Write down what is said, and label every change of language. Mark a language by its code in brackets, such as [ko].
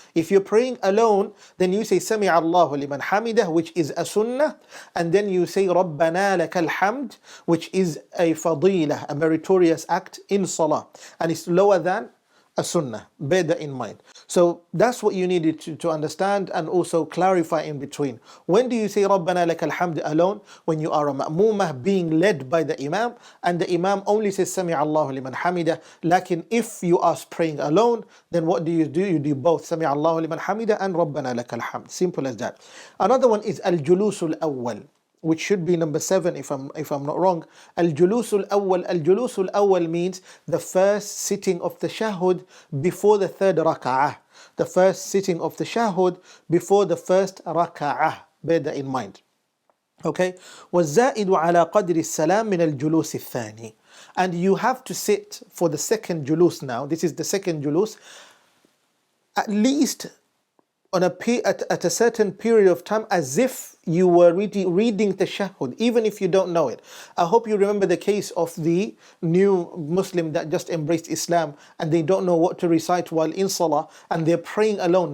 [en] If you're praying alone, then you say [ar] سَمِعَ اللَّهُ لِمَنْ حَمِدَهُ, [en] which is a sunnah, and then you say [ar] رَبَّنَا لَكَ الْحَمْدِ, [en] which is a fadilah, a meritorious act in salah, and it's lower than a sunnah. Bear that in mind. So that's what you needed to understand and also clarify in between. When do you say [ar] رَبَّنَا لَكَ الْحَمْدِ [en] alone? When you are a ma'mumah being led by the imam, and the imam only says [ar] سَمِعَ اللَّهُ لِمَنْ حَمِدَهُ. [en] Lakin if you are praying alone, then what do? You do both [ar] سَمِعَ اللَّهُ لِمَنْ حَمِدَهُ [en] and [ar] رَبَّنَا لَكَ الْحَمْدِ. [en] Simple as that. Another one is al-julusul awwal, which should be number 7 if I'm not wrong. Al-julusul awwal means the first sitting of the tashahhud before the third raka'ah. The first sitting of the tashahhud before the first raka'ah. Bear that in mind. Okay. [ar] وَالزَّائِدُ عَلَى قَدْرِ السَّلَامِ مِنَ الْجُلُوسِ الثَّانِي. [en] and you have to sit for the second julus now. This is the second julus, at least at a certain period of time, as if you were reading tashahhud, even if you don't know it. I hope you remember the case of the new Muslim that just embraced Islam and they don't know what to recite while in Salah and they're praying alone.